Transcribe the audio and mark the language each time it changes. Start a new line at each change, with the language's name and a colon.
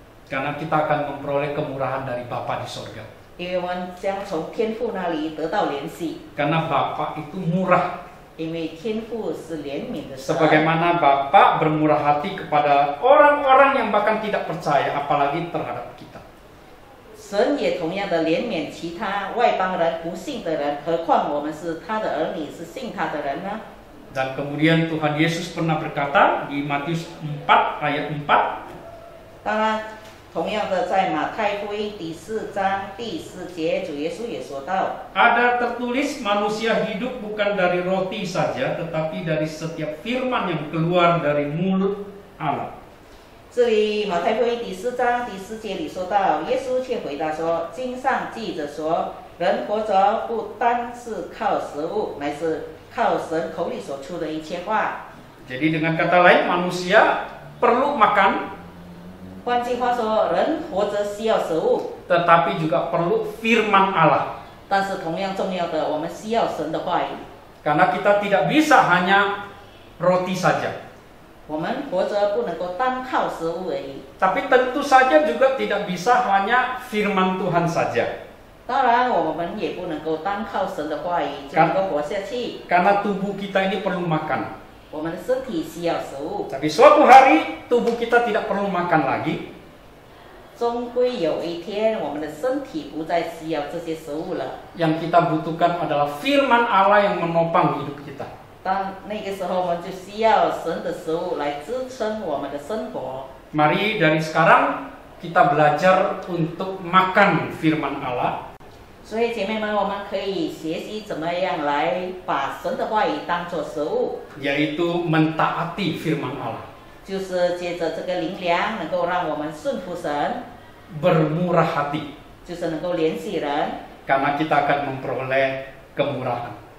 Indonesian: Karena kita akan memperoleh kemurahan dari Bapa di sorga.
Chinese: 因为我们将从天父那里得到联系，
Indonesian: Karena Bapa itu murah.
Chinese: 因为天父是怜悯的神。
Indonesian: Sebagaimana Bapa bermurah hati kepada orang-orang yang bahkan tidak percaya, apalagi terhadap kita.
Chinese: 神也同样的怜悯其他外邦人、不信的人，何况我们是他的儿女，是信他的人呢？
Indonesian: Dan kemudian Tuhan Yesus pernah berkata di Matius 4 ayat 4.
Chinese: 当然，同样的在马太福音第4章第4节，主耶稣也说到。
Indonesian: Ada tertulis manusia hidup bukan dari roti saja, tetapi dari setiap firman yang keluar dari mulut Allah.
Chinese: 这里马太福音第4章第4节里说到，耶稣却回答说：“经上记着说，人活着不单是靠食物，乃是靠神口里所出的一切话。”
Indonesian: Jadi dengan kata lain, manusia perlu makan,
Chinese: 换句话说，人活着需要食物，
Indonesian: tetapi juga perlu firman Allah.
Chinese: 但是同样重要的，我们需要神的话语。
Indonesian: Karena kita tidak bisa hanya roti saja.
Chinese: 我们活着不能够单靠食物而已。
Indonesian: Tapi tentu saja juga tidak bisa hanya firman Tuhan saja.
Chinese: 当然，我们也不能够单靠神的话语就能够活下去。
Indonesian: Karena tubuh kita ini perlu makan.
Chinese: 我们的身体需要食物，
Indonesian: Tapi suatu hari tubuh kita tidak perlu makan lagi.
Chinese: 终归有一天，我们的身体不再需要这些食物了。
Indonesian: Yang kita butuhkan adalah firman Allah yang menopang hidup kita.
Chinese: 当那个时候，我们就需要神的食物来支撑我们的生活。
Indonesian: Mari dari sekarang kita belajar untuk makan firman Allah.
Chinese: 所以姐妹们，我们可以学习怎么样来把神的话语当作食物，
Indonesian: Yaitu mentaati firman Allah.
Chinese: 就是借着这个灵粮，能够让我们顺服神，
Indonesian: Bermurah hati.
Chinese: 就是能够联系人，
Indonesian: Karena kita akan memperoleh kemurahan.